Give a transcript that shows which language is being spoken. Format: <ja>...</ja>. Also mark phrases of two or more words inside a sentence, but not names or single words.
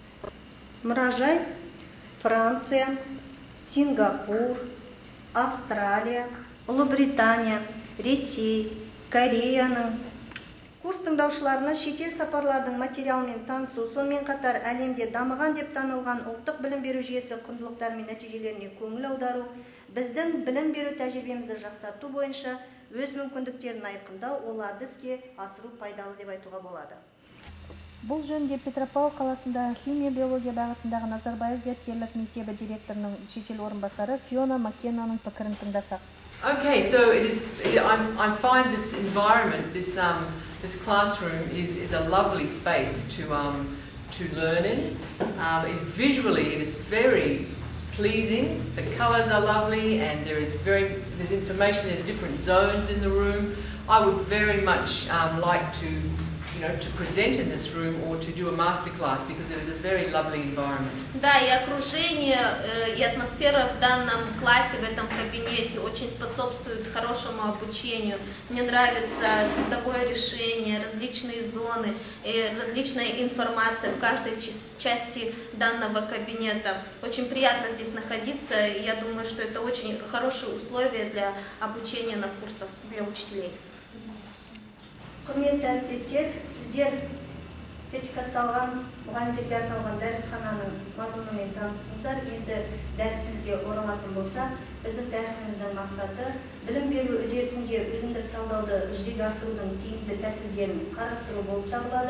<kk>Мұражай Франция, Сингапур, Австралия, Ұлыбритания, Ресей, Кореяның курс тыңдаушыларына шетел сапарлардың материалымен танысу, сонымен қатар әлемде дамыған деп танылған ұлттық білім беру жүйесі құндылықтары мен нәтижелеріне көңіл аудару, біздің білім беру тәжірибемізді жақсарту бойынша өз мүмкіндіктерін айқындау, оларды іске асыру пайдалы деп айтуға болады. Бұл жөнінде Петропавл қаласында химия биология бағытындағы Назарбаев зияткерлік мектебі директорының шетел орынбасары Фиона Маккенаның пікірін тыңдасақ.</kk> <en>Okay, so I find this environment, this classroom is a lovely space to learn in. Visually, it is very pleasing. The colours are lovely, and there's information. There's different zones in the room. I would very much like to present in this room or to do a masterclass because it is a very lovely environment.</en> <ru>Да, и окружение, и атмосфера в данном классе, в этом кабинете очень способствует хорошему обучению. Мне нравится цветовое решение, различные зоны, и различная информация в каждой части данного кабинета. Очень приятно здесь находиться, и я думаю, что это очень хорошие условия для обучения на курсах для учителей.</ru> <kk>Құрметті әріптестер, сіздер сертификатталған мұғалімдерге арналған дәрісхананың мазмұнымен таныстыңыздар. Енді дәрісімізге оралатын болса, біздің дәрісіміздің мақсаты білім беру үдерісінде өзіндік талдауды жүзеге асырудың тиімді тәсілдерін қарастыру болып табылады.</kk>